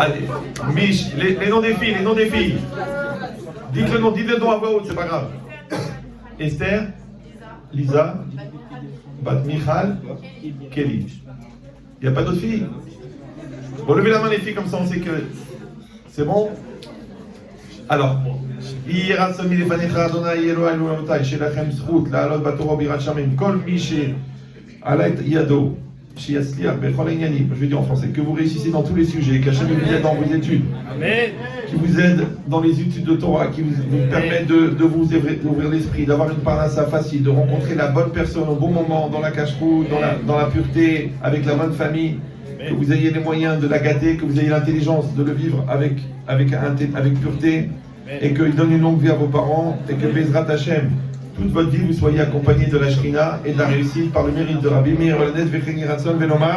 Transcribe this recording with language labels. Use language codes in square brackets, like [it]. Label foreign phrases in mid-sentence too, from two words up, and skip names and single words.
[fr] Allez, Mich, les noms des filles, Dites le nom à voix haute, c'est pas grave. Esther, Lisa, Bat Michal, Kelly. Il n'y a pas d'autres filles? Bon, levez la main les filles, comme ça on sait que... C'est bon? Alors, [he] יהי רצון מלפניך ה' אלהי אלהי שלכם זכות לעלות בתורה ביראת שמים כל מי שהעלה את ידו שיצליח בכל העניינים. [fr] Je vais dire en français, que vous réussissez dans tous les sujets, qu'Hachem vous aide dans vos études, Amen. qui vous aide dans les études de Torah, qui vous permettent de vous ouvrir l'esprit, d'avoir une parnassa facile, de rencontrer la bonne personne au bon moment, dans la cache-route, dans la pureté, avec la bonne famille, que vous ayez les moyens de la gâter, que vous ayez l'intelligence de le vivre avec pureté, et qu'il donne une longue vie à vos parents, et que [he] בעזרת השם, [fr] toute votre vie, vous soyez accompagnés de la Shrina et de la réussite par le mérite de Rabbi Meir Olanet [he] וכן יהי רצון ונאמר.